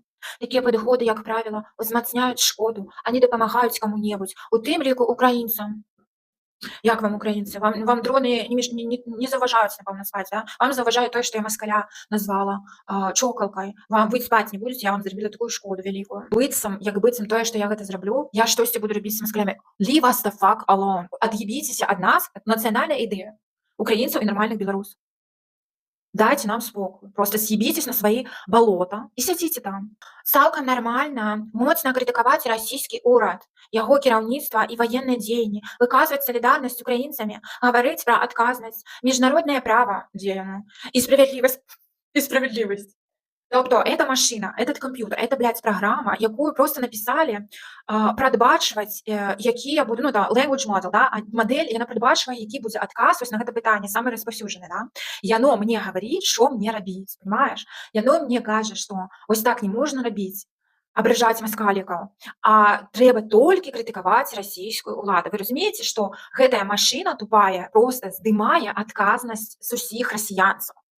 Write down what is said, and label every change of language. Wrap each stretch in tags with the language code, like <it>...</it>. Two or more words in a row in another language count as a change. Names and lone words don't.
<be>Такія падыходы, як правіла, узмацняюць шкоду, а не дапамагаюць каму-небудзь, у тым ліку украінцам. Як вам, украінцы? Вам дроны не заважаюць, напэўна, спаць, да? Вам заважае тое, што я маскаля назвала чокалкай. Вы спаць не будзеце, я вам зрабіла такую шкоду вялікую. Як быццам тое, што я гэта зраблю, я штосьці буду рабіць з маскалямі.</be> <en>Leave us the fuck alone.</en> <be>Ад'ебіцеся ад нас, нацыянальная ідэя украінцаў і нармальных беларусаў. Дайце нам спокой.</be> <ru>Просто съебитесь на свои болота и</ru> <be>сядзіце там. Цалкам нармальна моцна крытыкаваць расійскі ўрад, яго кіраўніцтва і ваенныя дзеянні, выказваць салідарнасць з украінцамі, гаварыць пра адказнасць, міжнароднае права, дзе яно, і справядлівасць. Тобто,</be> <ru>эта машина, этот компьютер, это, блядь, программа,</ru> <be>якую просто написали прадбачваць, якія будуць,</be> <en>language model,</en> <be>да, модель, яна прадбачвае, які будзе адказ вось на гэта пытанне, самы распаўсюджаны, да. Яно мне гаворіць, што мне рабіць, понимаешь? Яно мне кажа, што вось так не можна рабіць, абражаць маскалікаў, а трэба толькі крытыкаваць расійскую ўладу. Вы разумееце, што гэтая машина тупая просто здымае адказнасць з усіх расіянцаў.</be>